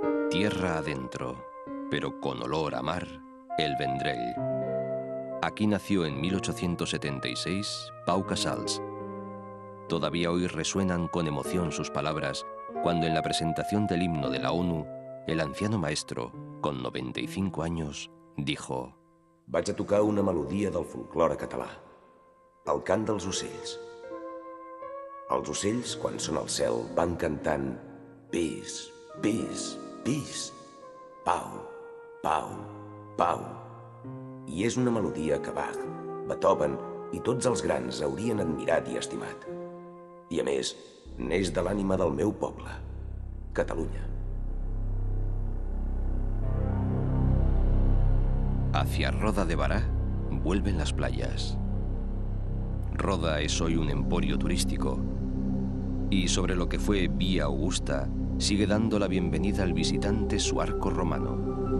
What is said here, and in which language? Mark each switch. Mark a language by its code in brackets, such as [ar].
[es] Tierra adentro, pero con olor a mar, el Vendrell. Aquí nació en 1876 Pau Casals. Todavía hoy resuenan con emoción sus palabras cuando en la presentación del himno de la ONU, el anciano maestro, con 95 años, dijo: [ca] Vaig a tocar una melodia del folklore català, el cant dels ocells. Els ocells, quan són al cel, van cantant pis, pis, pis, pau, pau, pau. I és una melodia que Bach, Beethoven i tots els grans haurien admirat i estimat. I a més, neix de l'ànima del meu poble, Catalunya. [es] Hacia Roda de Bará vuelven las playas. Roda es hoy un emporio turístico y sobre lo que fue Vía Augusta sigue dando la bienvenida al visitante su arco romano.